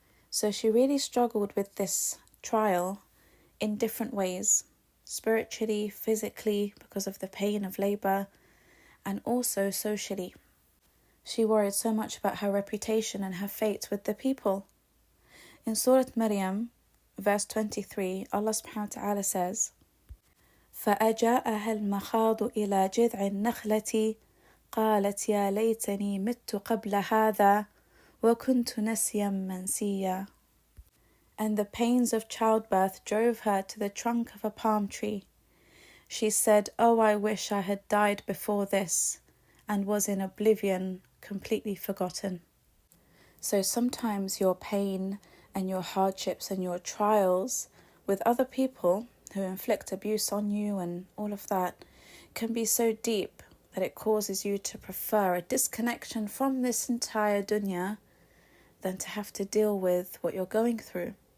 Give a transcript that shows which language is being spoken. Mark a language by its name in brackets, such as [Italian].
[English] So she really struggled with this trial in different ways, spiritually, physically, because of the pain of labour, and also socially. She worried so much about her reputation and her fate with the people. In Surah Maryam, verse 23, Allah subhanahu wa ta'ala says, [Arabic] فَأَجَاءَهَا الْمَخَاضُ إِلَى جِذْعِ النَّخْلَةِ قالت يا ليتني مت قبل هذا وكنت نسيا منسيا. [English] And the pains of childbirth drove her to the trunk of a palm tree. She said, "Oh, I wish I had died before this," and was in oblivion, completely forgotten. So sometimes your pain and your hardships and your trials with other people who inflict abuse on you and all of that can be so deep that it causes you to prefer a disconnection from this entire dunya than to have to deal with what you're going through.